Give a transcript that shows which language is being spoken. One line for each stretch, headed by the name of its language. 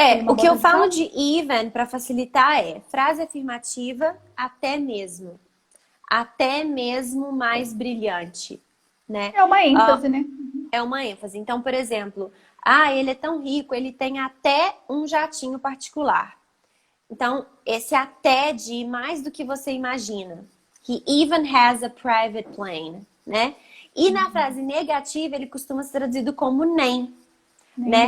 Portuguese: O que eu falo de even para facilitar é frase afirmativa, até mesmo. Até mesmo mais brilhante, né? É uma ênfase, né? É uma ênfase. Então, por exemplo, ele é tão rico, ele tem até um jatinho particular. Então, esse até de mais do que você imagina.
English: He even has a private plane, né?
Portuguese: E na frase negativa, ele costuma ser traduzido como nem, né?